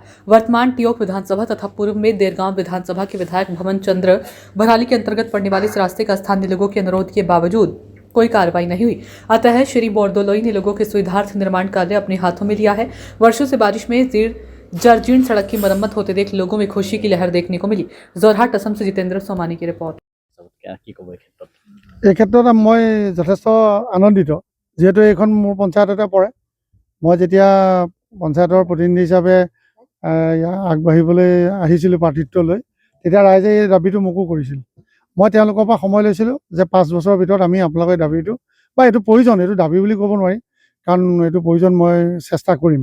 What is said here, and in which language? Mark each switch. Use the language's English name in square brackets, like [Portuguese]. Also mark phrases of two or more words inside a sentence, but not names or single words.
[Hindi] वर्तमान टियोक विधानसभा तथा पूर्व में देरगांव विधानसभा के विधायक भवन चंद्र भराली के अंतर्गत पड़ने वाले इस रास्ते का स्थानीय लोगों के अनुरोध के बावजूद कोई कार्रवाई नहीं हुई। अतः श्री बोरदोलोई ने लोगों के सुविधार्थ निर्माण कार्य अपने हाथों में लिया है। वर्षों से बारिश में जर्जीर्ण सड़क की मरम्मत होते देख लोगों में खुशी की लहर देखने को मिली। जोरहाट असम से जितेंद्र सोमानी की रिपोर्ट। [Assamese] এই ক্ষেত্ৰত মই যথেষ্ট আনন্দিত, যেহেতু এইখন মোৰ পঞ্চায়ততে পৰে। মই যেতিয়া পঞ্চায়তৰ প্ৰতিনিধি হিচাপে আগবাঢ়িবলৈ আহিছিলোঁ প্ৰাৰ্থিত্ব লৈ, তেতিয়া ৰাইজে এই দাবীটো মোকো কৰিছিল। মই তেওঁলোকৰ পৰা সময় লৈছিলোঁ যে 5 বছৰৰ ভিতৰত আমি আপোনালোকৰ দাবীটো বা এইটো প্ৰয়োজন, এইটো দাবী বুলি ক'ব নোৱাৰি, কাৰণ এইটো প্ৰয়োজন, মই চেষ্টা কৰিম।